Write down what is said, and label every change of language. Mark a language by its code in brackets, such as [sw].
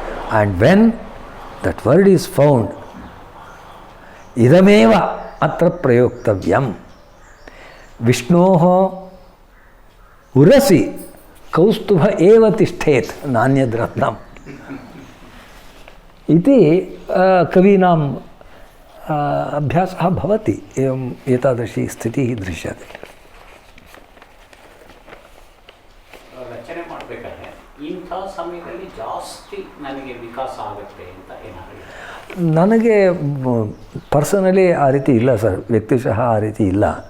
[en] And when that word is found, [sa] idameva atra prayoktavyam, Vishnoho urasi kaustubha eva tishthet nanyadratnam इति कवीनां अभ्यासः भवति. एवम् एतादृशी स्थितिः दृश्यते. [kn] ರಚನೆ ಮಾಡಬೇಕಾದ್ರೆ ಇಂಥ ಸಮಯದಲ್ಲಿ ಜಾಸ್ತಿ ನನಗೆ ವಿಕಾಸ ಆಗುತ್ತೆ ಅಂತ ಏನಾದರೂ ನನಗೆ ಪರ್ಸನಲಿ ಆ ರೀತಿ ಇಲ್ಲ ಸರ್, ವ್ಯಕ್ತಿಶಃ ಆ ರೀತಿ ಇಲ್ಲ.